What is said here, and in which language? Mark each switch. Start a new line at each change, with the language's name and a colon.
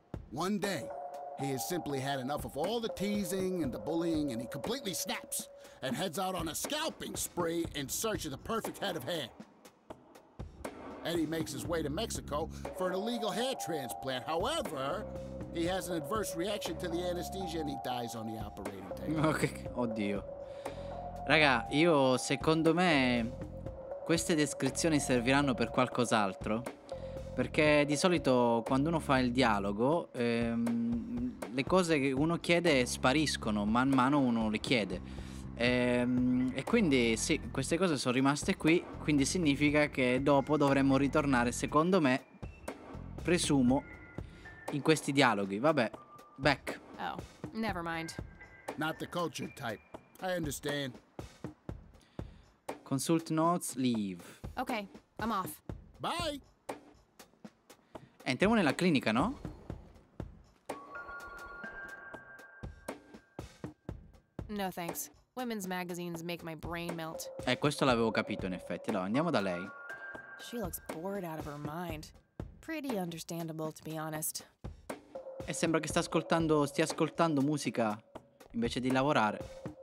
English: One day, he has simply had enough of all the teasing and the bullying, and he completely snaps and heads out on a scalping spree in search of the perfect head of hair. Eddie makes his way to Mexico for an illegal hair transplant. However, he has an adverse reaction to the anesthesia and he dies on the operating table.
Italian: Ok, oddio. Raga, io secondo me queste descrizioni serviranno per qualcos'altro. Perché di solito quando uno fa il dialogo le cose che uno chiede spariscono man mano uno le chiede. E quindi sì, queste cose sono rimaste qui. Quindi significa che dopo dovremmo ritornare, secondo me, presumo, in questi dialoghi. Vabbè, back.
English: Oh, never mind. Not the cultured type. I understand. Consult notes, leave. Okay, I'm off. Bye!
Italian: Entriamo nella clinica, no?
English: No thanks. Women's magazines make my brain melt.
Italian: Questo l'avevo capito in effetti. Allora, andiamo da lei.
English: She looks bored out of her mind. Pretty understandable, to be honest.
Italian: E sembra che stia ascoltando musica invece di lavorare.